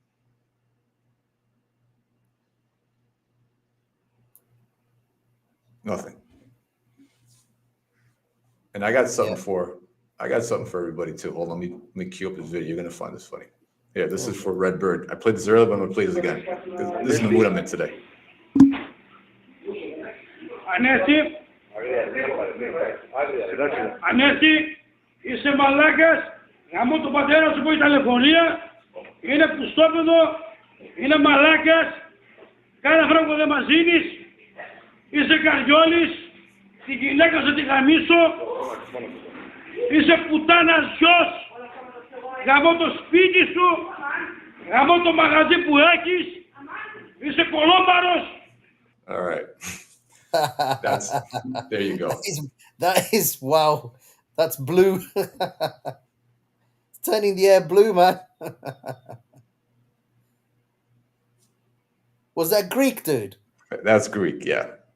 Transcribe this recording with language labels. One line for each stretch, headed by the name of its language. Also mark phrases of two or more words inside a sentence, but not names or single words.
English: Nothing. And I got something for everybody too. Hold on, let me cue up this video. You're gonna find this funny. Yeah, this is for Red Bird. I played this earlier, but I'm gonna play this again. This is the mood I'm in today.
Greek: Ανέστη, είσαι μαλάκας, γαμώ τον πατέρα σου που έχει τηλεφωνία, είναι πουστόπεδο, είναι μαλάκας, κάθε φορά που δεν μας δίνεις, είσαι καριόλης, τη γυναίκα σου τη γαμίσω, είσαι πουτάνας γιος, γαμώ το σπίτι σου, γαμώ το μαγαζί που έχεις, είσαι κολόμπαρος.
English: All right. There you go. That is wow. That's blue. It's turning the air blue, man. Was that Greek, dude? That's Greek, yeah.